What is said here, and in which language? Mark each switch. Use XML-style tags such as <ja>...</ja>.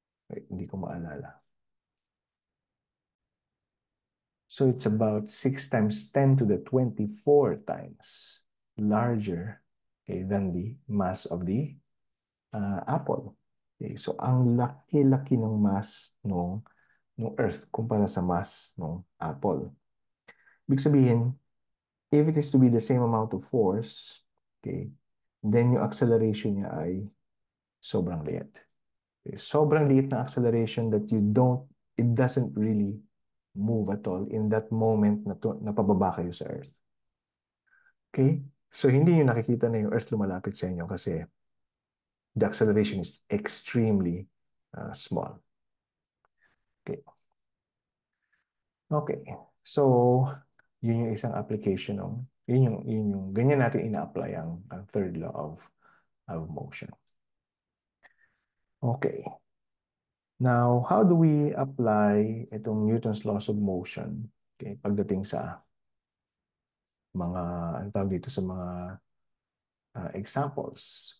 <tl>Wait, hindi ko maalala.</tl> <en>So it's about 6 times 10 to the 24 times larger, okay, than the mass of the apple.</en> <tl>Okay, so ang laki-laki ng mass ng Earth kumpara sa mass ng apple. Ibig sabihin,</tl> <en>if it is to be the same amount of force,</en> <tl>okay, then yung acceleration niya ay sobrang liit. Okay, sobrang liit na acceleration</tl> <en>that it doesn't really move at all in that moment</en> <tl>na pababa kayo sa Earth. Okay? So, hindi nyo nakikita na yung Earth lumalapit sa inyo kasi</tl> <en>the acceleration is extremely small.</en> <tl>Okay. Okay. So, yun yung isang application ng, ganyan natin ina-apply ang third law of motion. Okay.</tl> <en>Now, how do we apply itong Newton's laws of motion?</en> <tl>Okay, pagdating sa mga, ang tawag dito sa mga examples.</tl>